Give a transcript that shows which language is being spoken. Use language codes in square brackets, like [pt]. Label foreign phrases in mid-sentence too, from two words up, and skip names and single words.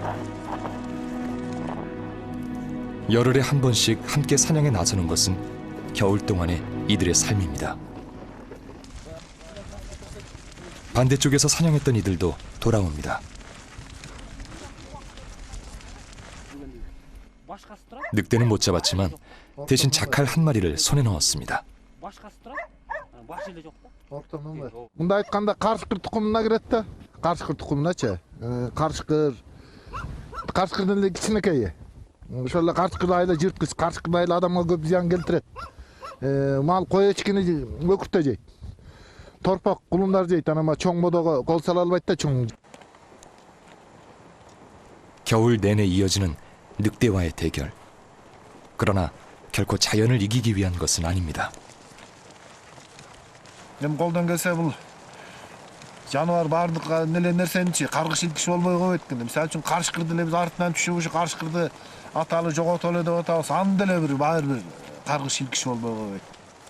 [ko] 열흘에 한 번씩 함께 사냥에 나서는 것은 겨울 동안의 이들의 삶입니다. 반대쪽에서 사냥했던 이들도 돌아옵니다. 늑대는 못 잡았지만 대신 자칼 한 마리를 손에 넣었습니다. [ky] Мында айтканда карышкыр тукумуна кирет да. Карышкыр тукумуначы. Карышкырдын эле кичинекейи. Ошол эле карышкыр айла жырткыч, карышкыр айла адамга көп зыян келтирет. Мал кой эчкини өкүртө жейт. Торпак кулундар жейт. Анан чоң бодого кол сала албайт да чоң. [ko] 겨울 내내 이어지는 늑대와의 대결. 그러나 결코 자연을 이기기 위한 것은 아닙니다. [ky] Эми колдон келсе бул жаныбар баардык эле нерсеничи каргыш илкиш болбой койбойт экен. Мисалы үчүн карышкырды эле биз артынан түшүп ушу карышкырды аталы жоготолу деп атабыз. Анда эле бир баары бир каргыш илкиш болбой койбойт.